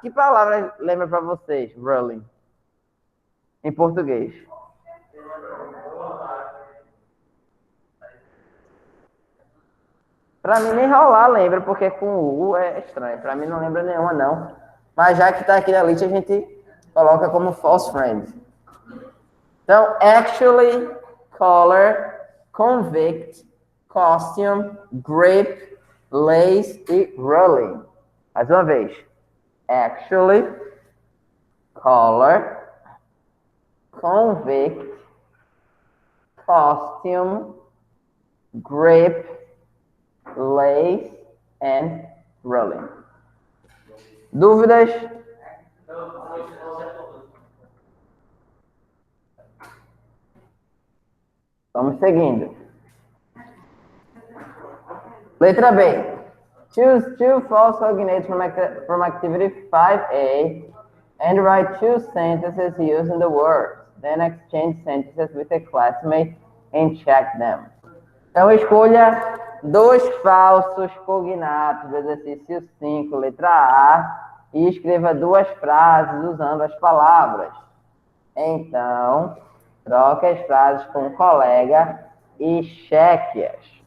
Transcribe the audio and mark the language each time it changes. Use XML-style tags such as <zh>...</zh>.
<pt>Que palavra lembra para vocês, rolling? Em português. Para mim nem rolar lembra, porque com o U é estranho. Para mim não lembra nenhuma, não. Mas já que está aqui na lista, a gente coloca como false friend. Então, actually, color, convict, costume, grip, lace e rolling. Mais uma vez.</pt> <en>Actually, color, convict, costume, grip, lace and rolling.</en> <pt>Dúvidas? Vamos seguindo. Letra B.</pt> <en>Choose two false cognates from activity 5A and write two sentences using the words. Then exchange sentences with a classmate and check them.</en> <pt>Então, escolha dois falsos cognatos do exercício 5, letra A, e escreva duas frases usando as palavras. Então, troque as frases com um colega e cheque-as.</pt>